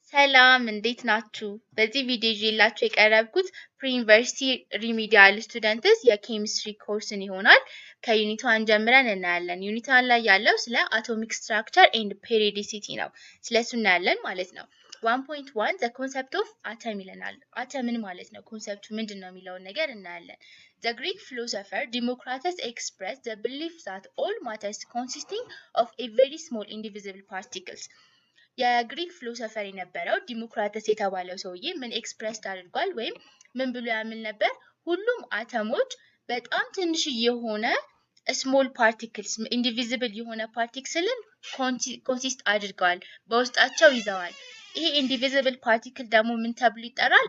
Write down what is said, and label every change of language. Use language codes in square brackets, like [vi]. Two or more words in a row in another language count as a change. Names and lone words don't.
[am] ሰላም እንዴት ናችሁ? በዚህ ቪዲዮ ይዤላችሁ የቀረብኩት [en] pre-university remedial students [am] የኬሚስትሪ ኮርስን ይሆናል። ከዩኒት 1 ጀምረን እናያለን። ዩኒት 1 ላይ ያለው ስለ [en] atomic structure and periodicity [am] ነው። ስለሱ እናያለን ማለት ነው። 1.1 [en] the concept of atom [am] ይለናል። አተምን ማለት ነው። ኮንሰፕቱ ምንድነው የሚለውን ነገር እናያለን። [en] The Greek philosopher Democritus expressed the belief that all matters consisting of a very small indivisible particles. [am] የግሪክ ፊሎሶፈር የነበረው ዲሞክራተስ የተባለው ሰውዬ ምን ኤክስፕረስ አድርጓል ወይም ምን ብሎ ያምን ነበር? ሁሉም አተሞች በጣም ትንሽ የሆነ [en] small particles indivisible [am] የሆነ ፓርቲክልን ኮንሲስት አድርገዋል፣ በውስጣቸው ይዘዋል። ይሄ [en] indivisible particle [am] ደግሞ ምን ተብሎ ይጠራል?